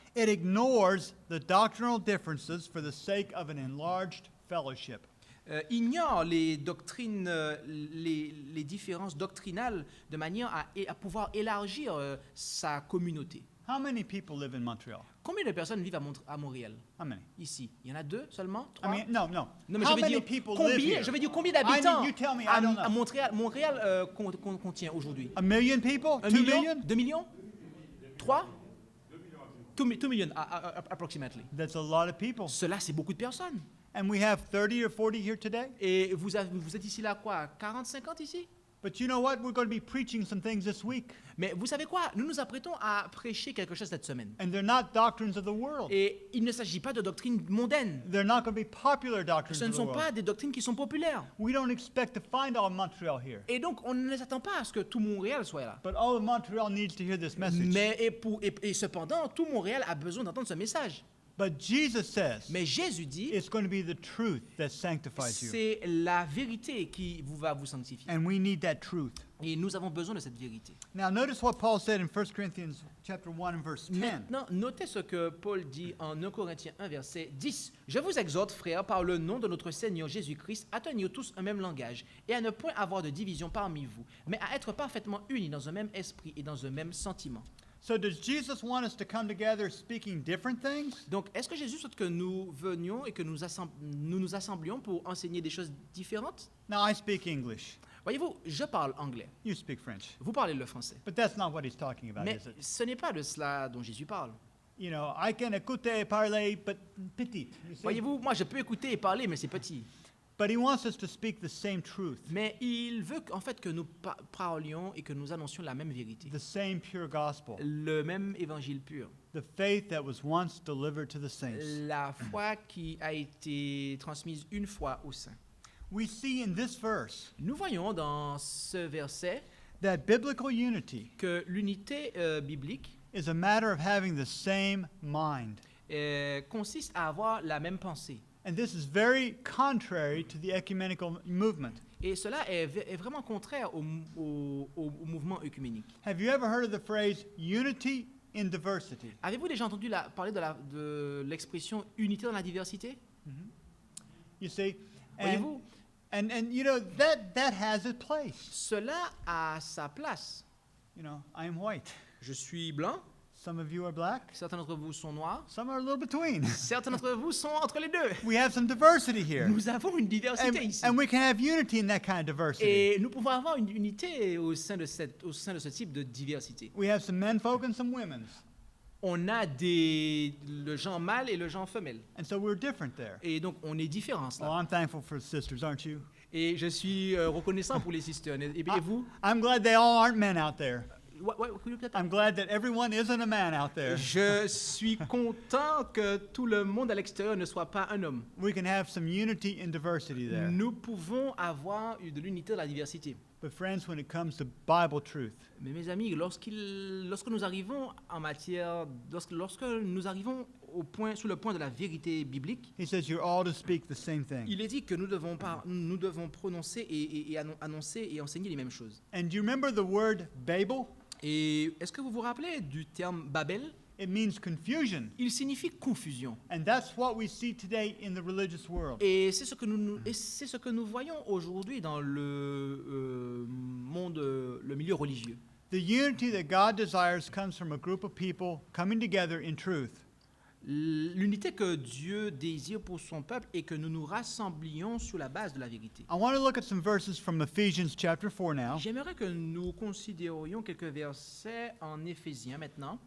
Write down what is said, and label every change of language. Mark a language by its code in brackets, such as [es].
[en] it ignores the doctrinal differences for the sake of an enlarged fellowship. [fr] ignore les doctrines, les différences doctrinales de manière à pouvoir élargir sa communauté. [en] How many people live in Montreal? [fr] Combien de personnes vivent à Montréal, [en] How many? [fr] ici? Il y en a 2 seulement? [en] I [fr] 3? [en] mean, no. [fr] Non, mais [en] How [fr] je veux [en] many [fr] dire [en] people live [fr] combien, [en] here? [fr] je veux dire combien d'habitants [en] you tell me, I [fr] à [en] don't know. [fr] Montréal, Montréal contient aujourd'hui? [en] 1 million people? [fr] 1 [en] 2 [fr] million? [en] million? [fr] 2 millions? 3? [en] 2 millions, approximately. That's a lot of people. [fr] Cela, c'est beaucoup de personnes. [en] And we have 30 or 40 here today. [fr] Et vous êtes ici là, quoi? 40, 50 ici? [en] But you know what? We're going to be preaching some things this week. [fr] Mais vous savez quoi? Nous nous apprêtons à prêcher quelque chose cette semaine. [en] And they're not doctrines of the world. [fr] Et il ne s'agit pas de doctrines mondaines. [en] They're not going to be popular doctrines [fr] Ce ne [en] of the [fr] sont [en] world. [fr] pas des doctrines qui sont populaires. [en] We don't expect to find all Montreal here. [fr] Et donc, on ne s'attend pas à ce que tout Montréal soit là. [en] But all of Montreal needs to hear this message. [fr] Mais et cependant, tout Montréal a besoin d'entendre ce message. [en] But Jesus says [fr] Mais Jésus dit, [en] it's going to be the truth that sanctifies you. [fr] c'est la vérité qui va vous sanctifier. [en] And we need that truth. [fr] Et nous avons besoin de cette vérité. [en] Now notice what Paul said in 1 Corinthians chapter 1 and verse 10. [fr] Maintenant, notez ce que Paul dit en 1 Corinthiens 1, verset 10. « Je vous exhorte, frères, par le nom de notre Seigneur Jésus-Christ, à tenir tous un même langage et à ne point avoir de division parmi vous, mais à être parfaitement unis dans un même esprit et dans un même sentiment. » [en] So does Jesus want us to come together speaking different things? [fr] Donc, est-ce que Jésus souhaite que nous venions et que nous nous assemblions pour enseigner des choses différentes? [en] Now I speak English. [fr] Voyez-vous, je parle anglais. [en] You speak French. [fr] Vous parlez le français. [en] But that's not what he's talking about, [fr] Mais [en] is it? [fr] ce n'est pas de cela dont Jésus parle. [en] You know, I can [fr] écouter, parler, [en] but [fr] petit. [en] You see? [fr] Voyez-vous, moi je peux écouter et parler, mais c'est petit. [en] But he wants us to speak the same truth, [fr] Mais il veut en fait que nous parlions et que nous annoncions la même vérité. [en] the same pure gospel, [fr] Le même évangile pur. [en] the faith that was once delivered to the saints. [fr] La foi qui a été transmise une fois aux saints. [en] We see in this verse [fr] Nous voyons dans ce verset [en] that biblical unity [fr] que l'unité biblique [en] is a matter of having the same mind. [fr] consiste à avoir la même pensée. [en] And this is very contrary to the ecumenical movement. [fr] Et cela est vraiment contraire au mouvement œcuménique. [en] Have you ever heard of the phrase unity in diversity? [fr] Avez-vous déjà entendu parler de l'expression unité dans la diversité? [en] You see? [fr] Voyez-vous, [en] And you know that has its place. [fr] cela a sa place. [en] You know, I am white. [fr] Je suis blanc, [en] Some of you are black. [fr] certains d'entre vous sont noirs, [en] Some are a little between. [fr] certains d'entre vous sont entre les deux. [en] We have some diversity here. [fr] Nous avons une diversité [en] And, [fr] ici. [en] and we can have unity in that kind of diversity. [fr] Et nous pouvons avoir une unité au sein de ce type de diversité. [en] We have some men folk and some women's. [fr] On a le genre mâle et le genre femelle. [en] And so we're different there. [fr] Et donc, on est différents [en] Oh, [fr] là. [en] I'm thankful for sisters, aren't you? [fr] Et je suis reconnaissant pour les [en] sisters. [fr] Et vous? [en] I'm glad they all aren't men out there. I'm glad that everyone isn't a man out there. [fr] Je suis content que tout le monde à l'extérieur ne soit pas un homme. [en] We can have some unity in diversity there. [fr] Nous pouvons avoir de l'unité dans la diversité. [en] But friends, when it comes to Bible truth, [fr] Mais mes amis, lorsque nous arrivons en matière, lorsque nous arrivons sur le point de la vérité biblique, [en] he says you're all to speak the same thing. [fr] il est dit que nous devons prononcer et annoncer et enseigner les mêmes choses. [en] And do you remember the word Babel? [fr] Et est-ce que vous vous rappelez du terme Babel? [en] It means confusion. [fr] Il signifie confusion. [en] And that's what we see today in the religious world. [fr] Et c'est ce que nous voyons aujourd'hui dans le monde, le milieu religieux. [en] The unity that God desires comes from a group of people coming together in truth. [fr] L'unité que Dieu désire pour son peuple est que nous nous rassemblions sur la base de la vérité. [en] I want to look at some verses from Ephesians chapter 4 now, [fr] J'aimerais que nous considérions quelques versets en Éphésiens maintenant,